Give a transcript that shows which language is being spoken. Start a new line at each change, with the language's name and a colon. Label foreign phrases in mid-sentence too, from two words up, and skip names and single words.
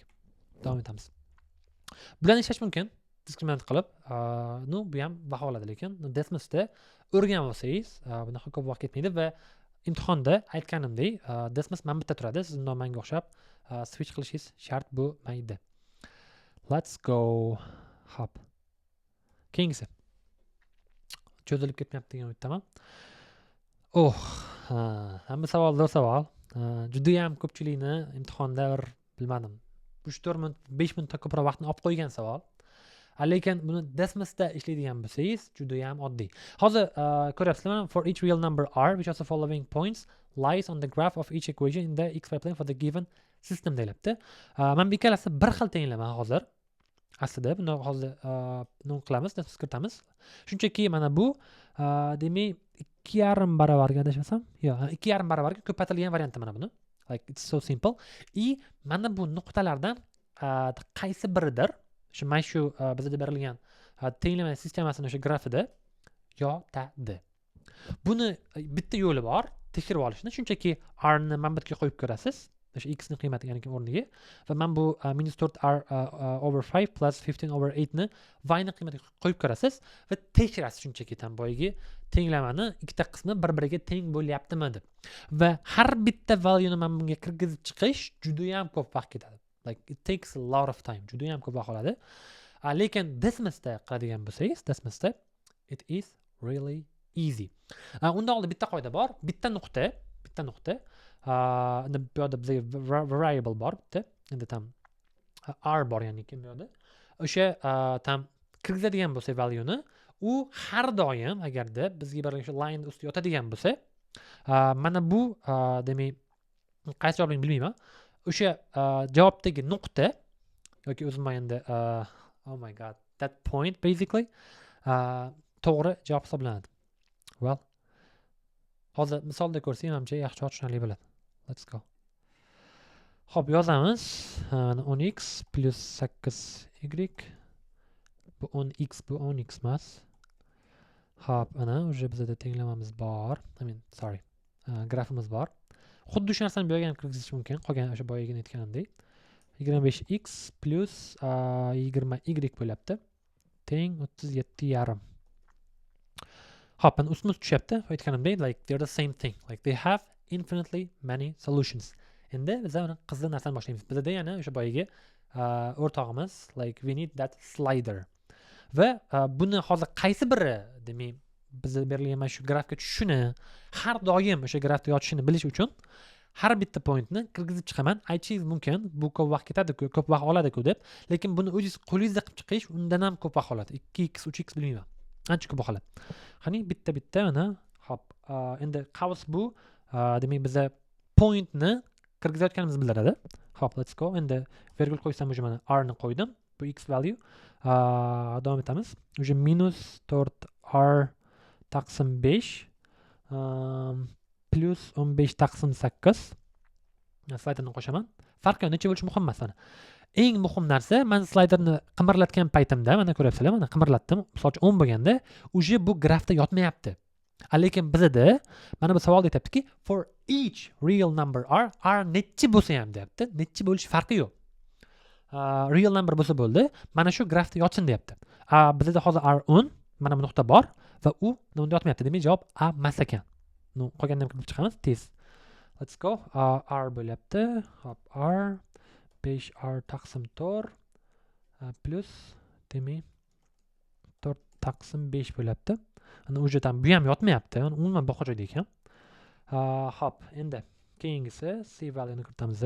Uzbek: Davom etamiz. Bularni ishlash mumkin. Diskriminant qilib, bu ham baho oladi, lekin Desmosda o'rganib olsangiz, bunaqa ko'p vaqt ketmaydi va imtihonda aytganimdek, Desmos mana bitta turadi. Siz undan menga o'xshab switch qilishingiz shart bo'lmaydi.
English: Let's go.
Uzbek: Hop. Keyingisi. Cho'zilib ketmayapti degan umiddaman. Hamma savol. Juda ham ko'pchilikni imtihonda bilmadim. 3-4 minut, 5 minutda ko'proq vaqtni olib qo'ygan savol. Lekin buni Desmosda ishlaydigan bo'lsangiz, juda ham oddiy. Hozir ko'ryapsizlarmi?
English: For each real number r, which of the following points lies on the graph of each equation in the xy plane for the given system deyapti.
Uzbek: Men bu ikkalasi bir xil tenglama hozir. Aslida buni hozir nima qilamiz? Desmos kiritamiz. Shunchaki mana bu demak 2,5 baravarga adashmasam, yo'q, 2,5 baravarga ko'paytirilgan varianti mana buni.
English: Like it's so simple.
Uzbek: Mana bu nuqtalardan qaysi biridir? Mana shu bizda berilgan tenglama sistemasini o'sha grafida yotadi. Buni bitta yo'li bor, tekshirib olishni. Shunchaki r ni manbatga qo'yib ko'rasiz. O'sha x ni qiymati ya'ni o'rniga va men bu -4r
English: over 5 plus 15 over 8
Uzbek: ni y ni qiymatiga qo'yib ko'rasiz va tekshirasiz shunchaki tam boyagi tenglamani ikkita qismi bir-biriga teng bo'lyaptimi deb. Va har bitta value ni men bunga kirgizib chiqish juda ham ko'p vaqt ketadi.
English: Like it takes a lot of time.
Uzbek: Juda ham ko'p vaqt oladi. Lekin Desmosda qiladigan bo'lsangiz, Desmosda
English: it is really easy.
Uzbek: Unda oldin bitta qoida bor. Bitta nuqta bu yoqda bizga variable bor bitta. Endi tam r bor ya'ni bu yoqda. O'sha tam kirgizadigan bo'lsa value ni, u har doim agarda bizga berilgan o'sha line ustida yotadigan bo'lsa, mana bu demak qaysi javobni bilmayman. O'sha javobdagi nuqta yoki o'zim endi
English: oh my god, that point basically
Uzbek: to'g'ri javob hisoblanadi. Well, hozir misolda ko'rsangiz menimcha yaxshiroq tushunarli bo'ladi.
English: Let's go.
Uzbek: Xo'p, yozamiz. 10x plus 8y. Bu 10x, bu 10x emas. Xo'p, ana o'sha bizda tenglamamiz bor. Grafimiz bor. Xuddi shu narsani bu yerga ham kirgizish mumkin. Qolgan o'sha boyagina aytganimdek. 25x plus 20y bo'lyapti. Teng 37,5. Hop, and ustma tushyapti. Aytganimdek,
English: like they're the same thing. Like they have infinitely many solutions.
Uzbek: Endi biz uni qizg'in narsani boshlaymiz. Bizda yana o'sha boyagi o'rtog'imiz,
English: like we need that slider.
Uzbek: Va buni hozir qaysi biri, demak, bizga berilgan mana shu grafga tushishini, har doim o'sha grafda yotishini bilish uchun har bitta pointni kirgizib chiqaman. Aytishingiz mumkin, bu ko'p vaqt ketadi-ku, ko'p vaqt oladi-ku deb. Lekin buni o'zingiz qo'lingizda qilib chiqish undan ham ko'p vaqt oladi. 2x, 3x bilmayman. Ancha ko'p vaqt oladi. Qani bitta mana, hop, endi qavs bu, demak bizga pointni kirgizayotganimiz bildiradi. Hop,
English: let's go.
Uzbek: Endi virgul qo'ysam o'sha mana r ni qo'ydim. Bu x value. Davom etamiz. O'sha -4r taqsim 5 plus 15 taqsim 8. Slayderni qo'shaman. Farqi necha bo'lishi muhim emas mana. Eng muhim narsa, men slayderni qimirlatgan paytimda, mana ko'ryapsizlar, mana qimirlatdim. Masalan, 10 bo'lganda, o'sha bu grafda yotmayapti. Lekin bizda mana bu savolda aytibdiki,
English: for each real number r
Uzbek: nechi bo'lsa ham deyapti. Nechi bo'lishi farqi yo'q. Real number bo'lsa bo'ldi. Mana shu grafda yotsin deyapti. Bizda hozir r 10, mana bu nuqta bor va u unda yotmayapti. Demak, javob A emas ekan. Qolganini ham qilib chiqamiz tez.
English: Let's go.
Uzbek: R bo'lyapti. Hop, R 5R taqsim 4 plus demak 4 taqsim 5 bo'lyapti. Ana o'sha ham bu ham yotmayapti. Umuman boshqa joyda ekan. Hop, endi keyingisi C valueni kiritamiz.